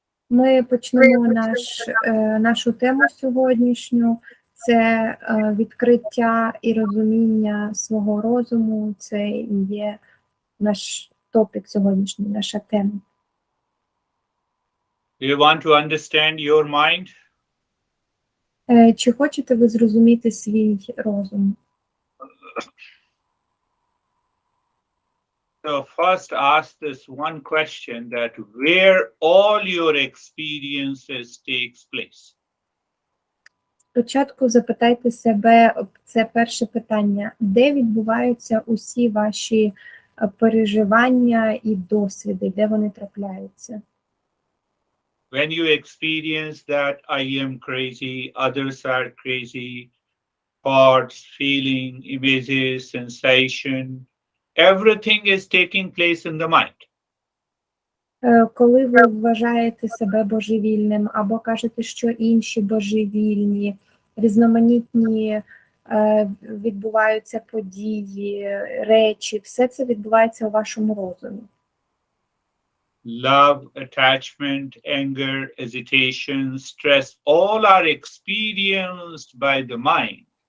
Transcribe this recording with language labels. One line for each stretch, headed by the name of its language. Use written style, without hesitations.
Ukrainian: Ми почнемо нашу тему сьогоднішню. Це відкриття і розуміння свого розуму. Це і є наш топік сьогоднішній, наша тема.
English: Do you want to understand your mind?
Ukrainian: Чи хочете ви зрозуміти свій розум?
English: So first ask this one question, that where all your experiences takes place.
Ukrainian: Спочатку запитайте себе, це перше питання, де відбуваються усі ваші переживання і досвіди, де вони трапляються?
English: When you experience that I am crazy, others are crazy, thoughts, feeling, images, sensation, everything is taking place in the mind.
Ukrainian: Коли ви вважаєте себе божевільним, або кажете, що інші божевільні, різноманітні відбуваються події, речі, все це відбувається у вашому розумі.
English: Love, attachment, anger, hesitation, stress, all are experienced by the mind.